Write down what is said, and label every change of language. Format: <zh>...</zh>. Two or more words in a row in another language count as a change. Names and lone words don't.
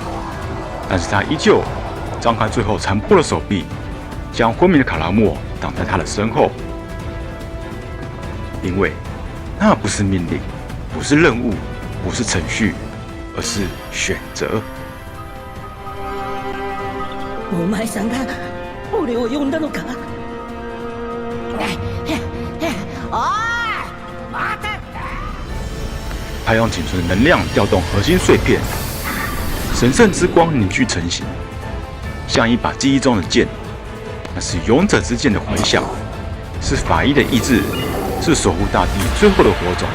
<zh>但是他依旧张开最后残破的手臂，将昏迷的卡拉莫挡在他的身后。因为那不是命令，不是任务，不是程序，而是选择。</zh> <ja>お前さんが俺を呼んだのか？おい！</ja> <zh>他用仅存的能量调动核心碎片，神圣之光凝聚成型，像一把记忆中的剑。那是勇者之剑的回响，是法医的意志，是守护大地最后的火种。</zh>